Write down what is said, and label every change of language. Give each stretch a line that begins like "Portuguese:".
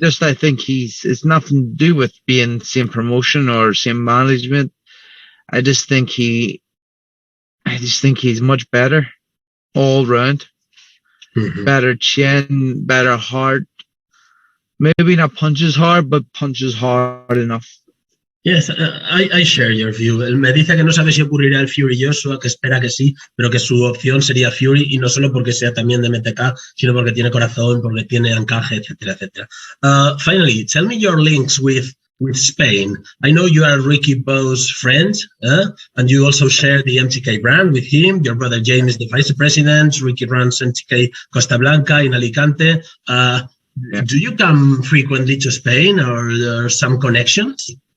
English: Just I think it's nothing to do with being same promotion or same management. I just think he's much better all round. Mm-hmm. Better chin, better heart. Maybe not punches hard, but punches hard enough. Yes, I share your view.
Spanish: Él me dice que no sabe si ocurrirá el Fury Joshua, que espera que sí, pero que su opción sería Fury, y no solo porque sea también de MTK, sino porque tiene corazón, porque tiene encaje, etcétera, etcétera.
English: Finally, tell me your links with Spain. I know you are Ricky Bow's friend, and you also share the MTK brand with him. Your brother James is the vice president. Ricky runs MTK Costa Blanca in Alicante. Yeah. Do you come frequently to Spain, or there are some connections?